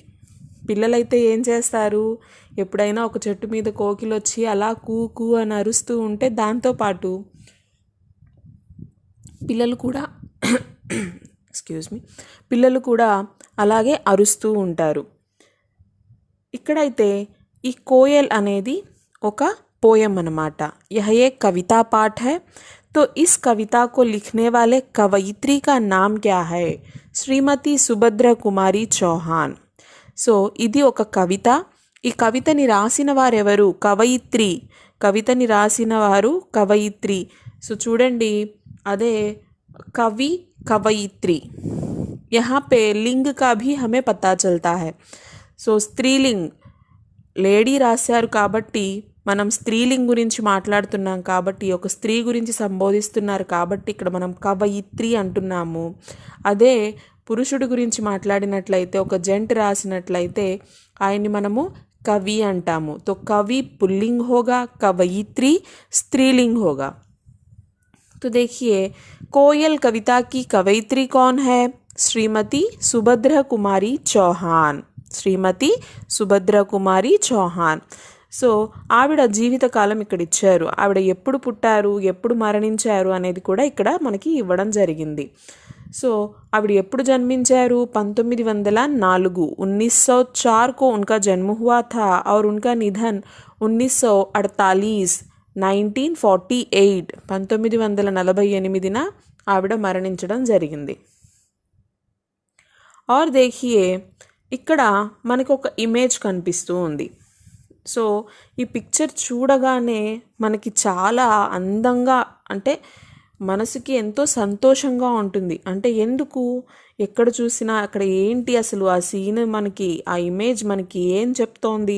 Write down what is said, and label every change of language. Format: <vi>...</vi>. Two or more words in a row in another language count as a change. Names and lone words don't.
<te>పిల్లలైతే ఏం చేస్తారు, ఎప్పుడైనా ఒక చెట్టు మీద కోకిల వచ్చి అలా కూ అని అరుస్తూ ఉంటే దాంతోపాటు పిల్లలు కూడా అలాగే అరుస్తూ ఉంటారు. ఇక్కడైతే ఈ కోయల్ అనేది ఒక పోయం అన్నమాట.</te> <hi>यह एक कविता पाठ है. तो इस कविता को लिखने वाले कवयित्री का नाम क्या है? श्रीमती सुभद्रा कुमारी चौहान.</hi> <te>సో ఇది ఒక కవిత. ఈ కవితని రాసిన వారెవరు? కవయిత్రి. కవితని రాసిన వారు కవయిత్రి. సో చూడండి, అదే కవి కవయిత్రి.</te> <hi>यहाँ पे लिंग का भी हमें पता चलता है.</hi> <te>సో స్త్రీలింగ్, లేడీ రాశారు కాబట్టి మనం స్త్రీలింగ్ గురించి మాట్లాడుతున్నాం కాబట్టి, ఒక స్త్రీ గురించి సంబోధిస్తున్నారు కాబట్టి ఇక్కడ మనం కవయిత్రి అంటున్నాము. అదే పురుషుడి గురించి మాట్లాడినట్లయితే, ఒక జంట రాసినట్లయితే ఆయన్ని మనము కవి అంటాము.</te> <hi>तो कवि पुल्लिंग होगा, कवयित्री स्त्रीलिंग होगा. तो देखिए, कोयल कविता की कवयित्री कौन है? श्रीमती सुभद्रा कुमारी चौहान.</hi> <te>శ్రీమతి సుభద్ర కుమారి చౌహాన్. సో ఆవిడ జీవితకాలం ఇక్కడ ఇచ్చారు. ఆవిడ ఎప్పుడు పుట్టారు, ఎప్పుడు మరణించారు అనేది కూడా ఇక్కడ మనకి ఇవ్వడం జరిగింది. సో ఆవిడ ఎప్పుడు జన్మించారు?</te> <hi>1904, 1904 को उनका जन्म हुआ था और उनका निधन 1948, 1948,</hi> <te>1948న ఆవిడ మరణించడం జరిగింది.</te> <hi>और देखिए,</hi> <te>ఇక్కడ మనకు ఒక ఇమేజ్ కనిపిస్తూ ఉంది. సో ఈ పిక్చర్ చూడగానే మనకి చాలా అందంగా, అంటే మనసుకి ఎంతో సంతోషంగా ఉంటుంది. అంటే ఎందుకు, ఎక్కడ చూసినా అక్కడ ఏంటి అసలు ఆ సీన్, మనకి ఆ ఇమేజ్ మనకి ఏం చెప్తోంది?</te>